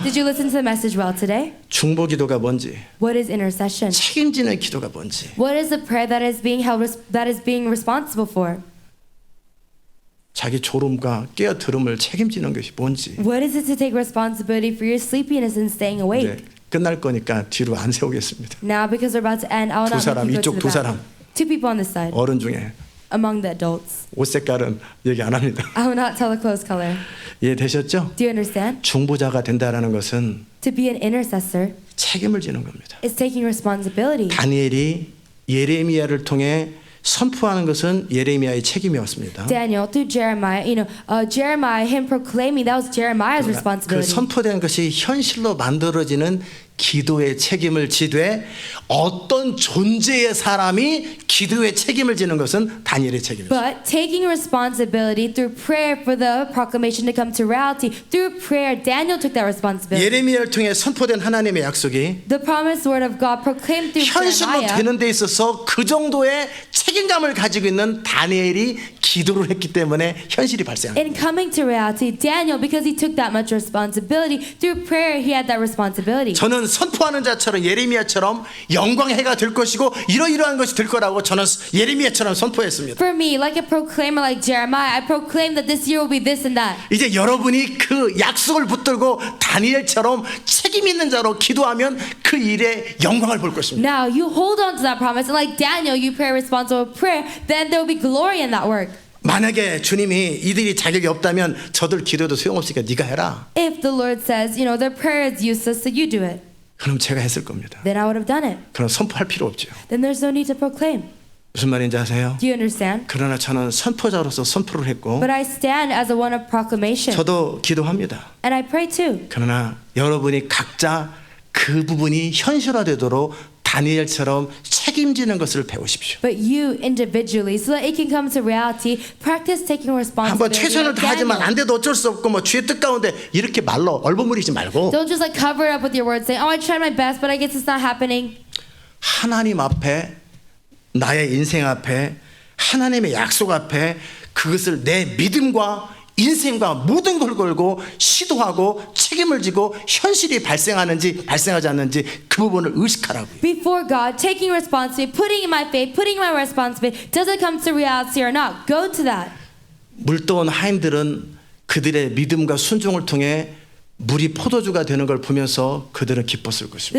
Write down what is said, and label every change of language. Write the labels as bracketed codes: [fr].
[en] Did you listen to the message well today? [ko] 중보 기도가 뭔지, [en] What is intercession? [ko] 책임지는 기도가 뭔지, [en] What is the prayer that is being responsible for? [ko] 자기 졸음과 깨어들음을 책임지는 것이 뭔지. [en] What is it to take responsibility for your sleepiness and staying awake? [ko] 네, 끝날 거니까 뒤로 안 세우겠습니다. [en] Now, because we're about to end, I will [ko] 두 [en] not [ko] 사람, [en] make you [ko] 이쪽 [en] go to the back. [ko] 사람. [en] Two people on this side, [ko] 어른 중에 [en] among the adults. [ko] 옷 색깔은 얘기 안 합니다. [en] I will not tell the clothes color. [ko] 이해되셨죠? [en] Do you understand? [ko] 중보자가 된다라는 것은 [en] To be an intercessor [ko] 책임을 지는 겁니다. [en] is taking responsibility. [ko] 다니엘이 예레미야를 통해 선포하는 것은 예레미야의 책임이었습니다. [en] Daniel through Jeremiah, Jeremiah, him proclaiming, that was Jeremiah's [ko] 그 [en] responsibility. [ko] 선포된 것이 현실로 만들어지는 기도의 책임을 지되 어떤 존재의 사람이 기도의 책임을 지는 것은 다니엘의 책임이죠. [en] But taking responsibility through prayer for the proclamation to come to reality, through prayer, Daniel took that responsibility. [ko] 예레미야를 통해 선포된 하나님의 약속이 [en] The promised word of God proclaimed through [ko] 현실로 [en] Jeremiah [ko] 되는 데 있어서 그 정도의 책임감을 가지고 있는 다니엘이 기도를 했기 때문에 현실이 발생한 거예요. [en] in coming to reality, Daniel, because he took that much responsibility, through prayer he had that responsibility. [ko] 저는 선포하는 자처럼 예레미야처럼 영광의 해가 될 것이고 이러이러한 것이 될 거라고 저는 예레미야처럼 선포했습니다. [en] For me, like a proclaimer like Jeremiah, I proclaim that this year will be this and that. [ko] 이제 여러분이 그 약속을 붙들고 다니엘처럼 책임 있는 자로 기도하면 그 일에 영광을 볼 것입니다. [en] Now you hold on to that promise, and like Daniel, you pray responsible prayer, then there will be glory in that work. [ko] 만약에 주님이 이들이 자격이 없다면 저들 기도도 소용없으니까 네가 해라. [en] If the Lord says, their prayer is useless, so you do it, [ko] 그럼 제가 했을 겁니다. [en] then I would have done it. [ko] 그럼 선포할 필요 없죠. [en] Then there's no need to proclaim. [ko] 무슨 말인지 아세요? [en] Do you understand? [ko] 그러나 저는 선포자로서 선포를 했고 [en] But I stand as a one of proclamation, [ko] 저도 기도합니다. [en] and I pray too. [ko] 그러나 여러분이 각자 그 부분이 현실화되도록 다니엘처럼 책임지는 것을 배우십시오. [en] But you individually, so that it can come to reality, practice taking [ko] 한번 [en] responsibility. [ko] 최선을 [en] like [ko] 다하지만 [en] Daniel. [ko] 안 돼도 어쩔 수 없고 뭐 주의 뜻 가운데 이렇게 말로 얼버무리지 말고 [en] Don't just like cover it up with your words, saying, "Oh, I tried my best, but I guess it's not happening." [ko] 하나님 앞에 나의 인생 앞에 하나님의 약속 앞에 그것을 내 믿음과 인생과 모든 걸 걸고 시도하고 책임을 지고 현실이 발생하는지 발생하지 않는지 그 부분을 의식하라고요. [en] Before God, taking responsibility, putting in my faith, putting in my responsibility, does it come to reality or not? Go to that. [ko] 물떠온 하인들은 그들의 믿음과 순종을 통해 물이 포도주가 되는 걸 보면서 그들은 기뻤을 것입니다.